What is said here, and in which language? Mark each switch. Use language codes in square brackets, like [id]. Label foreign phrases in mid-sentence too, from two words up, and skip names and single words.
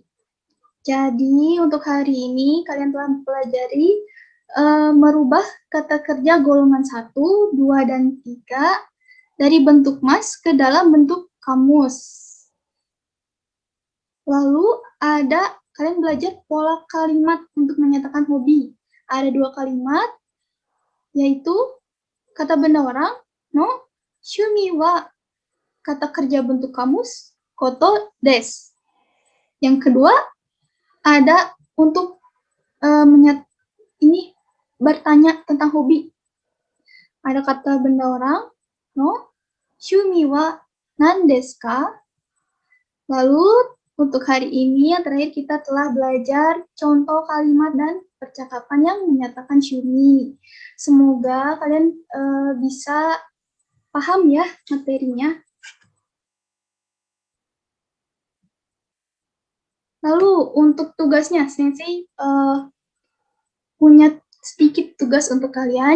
[id] Jadi, untuk hari ini kalian telah mempelajari merubah kata kerja golongan 1, 2, dan 3 dari bentuk mas ke dalam bentuk kamus. Lalu kalian belajar pola kalimat untuk menyatakan hobi. Ada 2 kalimat, yaitu kata benda orang, [ja] の趣味は [id] kata kerja bentuk kamus, [ja] ことです. [id] Yang kedua, ada untuk ini bertanya tentang hobi. Ada kata benda orang, [ja] の趣味は何ですか? [id] Lalu untuk hari ini yang terakhir kita telah belajar contoh kalimat dan percakapan yang menyatakan shumi. Semoga kalian bisa paham ya materinya. Lalu untuk tugasnya, Sensei punya sedikit tugas untuk kalian.